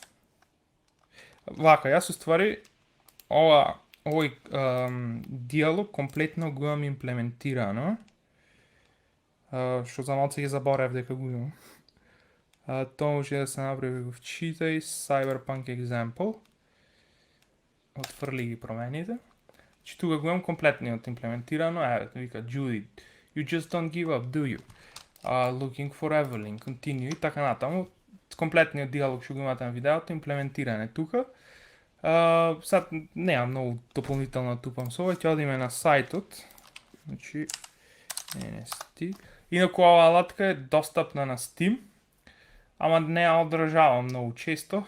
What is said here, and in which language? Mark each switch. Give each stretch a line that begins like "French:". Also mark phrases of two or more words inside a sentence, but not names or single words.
Macedonian: Вака, јас уствари овој диалог комплетно го имам имплементирано. Што за малце ги заборев дека го имам. Тоа може да се направи го вчитај Cyberpunk Example. Отфрли ги промените. Че тука го имам комплетниот имплементирано.
English: Вика Judy, you just don't give up, do you? Looking for Evelyn, continue
Macedonian: и така натаму. Комплетниот диалог што го имате на видеото имплементиран е тука. Сад нема многу дополнително тупам со ова, ќе одиме на сајтот. Значи NST. Инаку ова алатка е достапна на Steam, ама не ја одржавам многу често.